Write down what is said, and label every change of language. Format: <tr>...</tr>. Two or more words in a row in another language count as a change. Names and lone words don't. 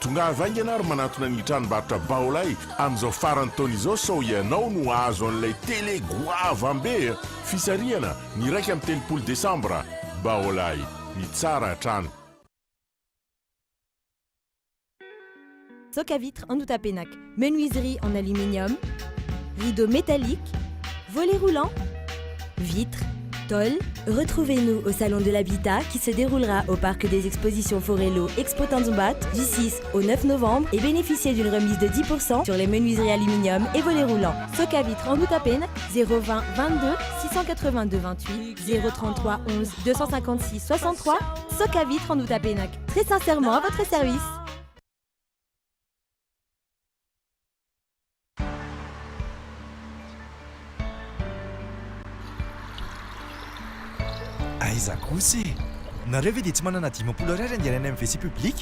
<mg>tonga vaingana ary manatona ny tranombarotra baolay amin'izao farany taona izao sao ianao no azo an'ilay télé goavambe fisariana ny raika amin'ny telopolo desambra baolay ny tsara trano.</mg> <fr>Soc à vitre en Outapenac, menuiserie en aluminium, rideaux métalliques, volets roulants, vitres, tôles. Retrouvez-nous au Salon de l'Habitat qui se déroulera au Parc des Expositions Forello Expo Tanzumbat du 6 au 9 novembre et bénéficiez d'une remise de 10% sur les menuiseries aluminium et volets roulants. Soc à vitre en Outapen, 020 22 682 28 033 11 256 63. Soc à vitre en Outapenac. Très sincèrement à votre service.</fr> <mg>Aiza kosa e nareo ve dia tsy manana 10 ariary andehanany amin'ny</mg> <fr>WC public?</fr>